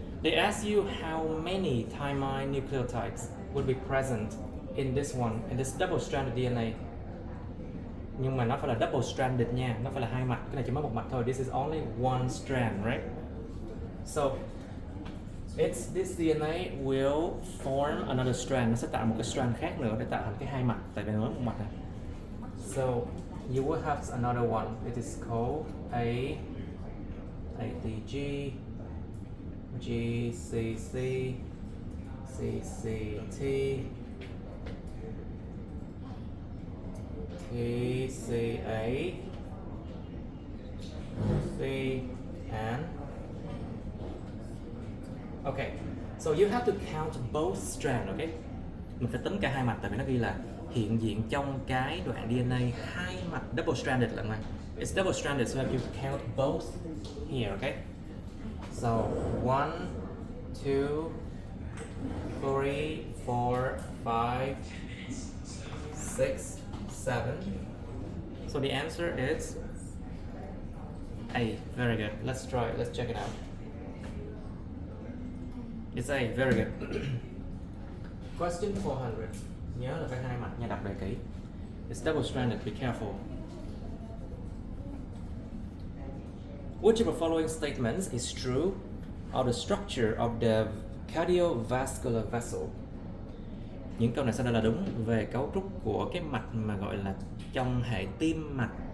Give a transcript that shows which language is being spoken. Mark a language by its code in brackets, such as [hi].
[en] They ask you how many thymine nucleotides would be present in this one, in this double-stranded DNA. [vi] Nhưng mà nó phải là double-stranded nha, nó phải là hai mạch, cái này chỉ mới một mạch thôi. [en] This is only one strand, right? So, this DNA will form another strand. [vi] Nó sẽ tạo một cái strand khác nữa để tạo thành cái hai mạch, tại vì nó mới một mạch này. [en] So, you will have another one. It is called ATG, GCC, CCT, TCA, C, and okay. So you have to count both strands, okay? [vi] Mình phải tính cả hai mạch, tại vì nó ghi là hiện diện trong cái đoạn DNA hai mạch double stranded lần này. [en] It's double stranded, so you have to count both here, okay? So 1, 2, 3, 4, 5, 6, 7. So the answer is A. Very good. Let's try it. Let's check it out. It's A. Very good. Question 400. [vi] Nhớ là phải hai mạch nha, đọc đề kỹ. [en] It's double stranded. Be careful. Which of the following statements is true of the structure of the cardiovascular vessel? [vi] Những câu này sau đây là đúng về cấu trúc của cái mạch mà gọi là trong hệ tim mạch.